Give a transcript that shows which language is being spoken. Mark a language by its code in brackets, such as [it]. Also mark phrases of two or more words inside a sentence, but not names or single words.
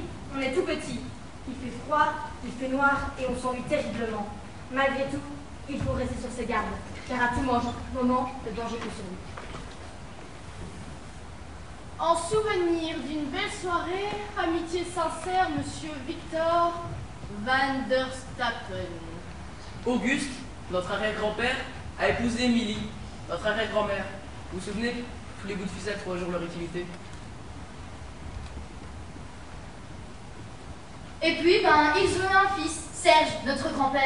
[fr] On est tout petit, il fait froid, il fait noir et on s'ennuie terriblement. Malgré tout, il faut rester sur ses gardes, car à tout moment, le danger peut sur nous. En souvenir d'une belle soirée, amitié sincère, monsieur Victor van der Stappen. Auguste, notre arrière-grand-père, a épousé Émilie, notre arrière-grand-mère. Vous vous souvenez? Tous les bouts de ficelle trouvent un jour leur utilité. Et puis, ils ont eu un fils, Serge, notre grand-père.